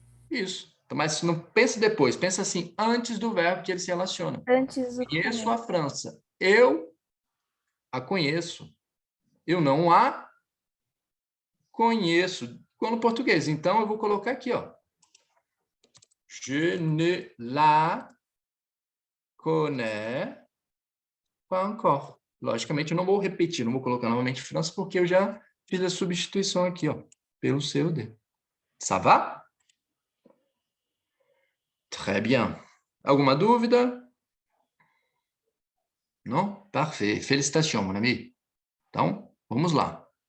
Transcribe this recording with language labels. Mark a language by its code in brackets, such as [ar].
[pt] Isso. Então, mas não pensa depois. Pensa assim, antes do verbo que ele se relaciona. Antes do Conheço comer. a França. Eu a conheço. Eu não a conheço. Igual no português. Então, eu vou colocar aqui, ó. [fr] Je ne la connais pas encore. [pt] Logicamente, eu não vou repetir, não vou colocar novamente França, porque eu já fiz a substituição aqui, ó, pelo C ou D. [fr] Ça va? Très bien. [pt] Alguma dúvida? Não? [fr] Parfait. Félicitations, mon ami. [pt] Então, vamos lá.